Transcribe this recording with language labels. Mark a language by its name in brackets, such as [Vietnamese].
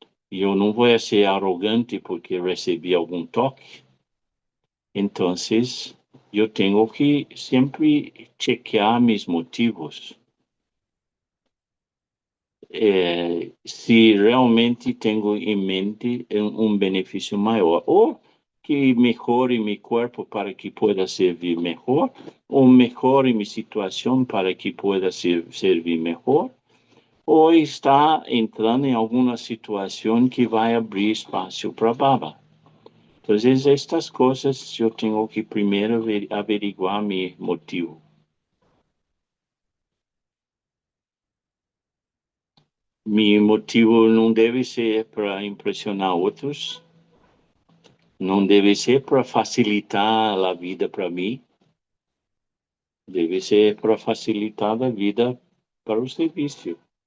[Portuguese] Eu não vou ser arrogante porque recebi algum toque. Então, eu tenho que sempre chequear meus motivos. Se realmente tenho em mente um benefício maior. Ou [Spanish] que mejore mi cuerpo para que pueda servir mejor, o mejore mi situación para que pueda servir mejor, o está entrando en alguna situación que va a abrir espacio para Baba. Entonces, estas cosas yo tengo que primero averiguar mi motivo. Mi motivo [Portuguese] não deve ser para impressionar outros, não deve ser para facilitar a vida para mim, deve ser para facilitar a vida para o serviço.